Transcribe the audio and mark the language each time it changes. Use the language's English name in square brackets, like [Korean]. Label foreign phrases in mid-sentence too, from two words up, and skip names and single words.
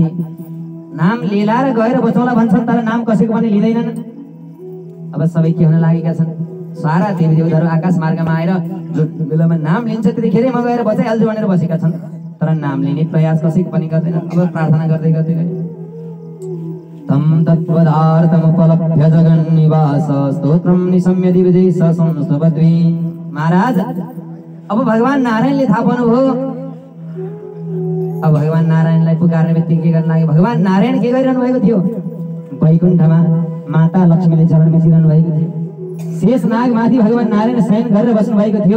[Nepali] नाम लिएर गएर बचाउला भन्छन्, तर नाम कसैको पनि लिँदैनन्। अब सबै के हुन लागेका छन्, सारा देवी देवताहरू आकाश मार्गमा आएर जो बेलामा नाम लिन्छ त्यतिखेरै म गएर बचाइहाल्छु भनेर बसेका छन्, तर नाम लिने प्रयास कसैको पनि गर्दैनन्। अब प्रार्थना गर्दै गर्दै गए। [Sanskrit] तम तत्पदार्थमुपलभ्य जगन्निवास स्तोत्रम निशम्य दिवजे संस्तुवद्वी। [Nepali] महाराज अब भगवान नारायणले थाहा पाउनुभयो। अब भगवान नारायणलाई पुकार्ने बित्तिकै के गर्न लाग्यो, भगवान नारायण के गरिरहनु भएको थियो, वैकुण्ठमा माता लक्ष्मीले चरण मिचिरहनु भएको थियो। शेष नाग माथि भगवान नारायण शयन गरेर बस्नु भएको थियो।